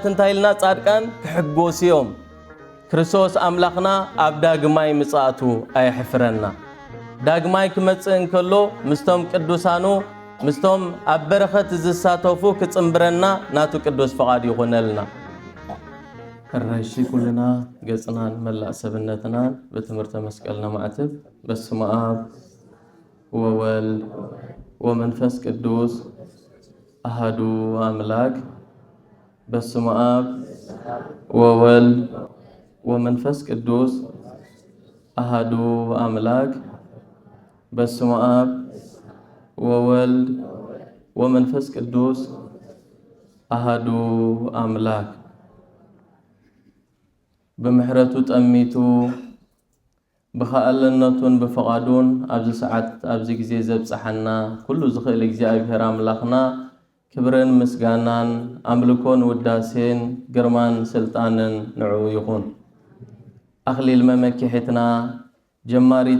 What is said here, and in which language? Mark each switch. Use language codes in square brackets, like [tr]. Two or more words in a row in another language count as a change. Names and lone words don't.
[ti] እንታይ ኢልና ጻድቃን ክሕጎስ እዮም ክርስቶስ ኣምላኽና ኣብ ዳግማይ ምጽአቱ ኣይሕፍረና ዳግማይ ክመጽእ እንከሎ ምስቶም ቅዱሳኑ ምስቶም ኣብ በረኸት ዝሳተፉ ክጽምብረና ናቱ ቅዱስ ፈቓድ ይኹነልና ሕራይሺ ኩልና ገጽናን መላእ ሰብነትናን [gez] በትምህርተ መስቀልና ማዕትብ በስመ አብ ወወልድ ወመንፈስ ቅዱስ አሐዱ አምላክ በስመ አብ ወወልድ ወመንፈስ ቅዱስ አሐዱ አምላክ በስመ አብ ወወልድ ወመንፈስ ቅዱስ አሐዱ አምላክ [ti] ብምሕረቱ ጠሚቱ ብኸኣለነቱን ብፈቓዱን ኣብዚ ሰዓት ኣብዚ ግዜ ዘብጽሐና ኩሉ ዝኽእል እግዚአብሔር ኣምላኽና ክብርን ምስጋናን ኣምልኮን ውዳሴን ግርማን ስልጣንን ንዑ ይኹን ኣኽሊል መመኪሒትና ጀማሪት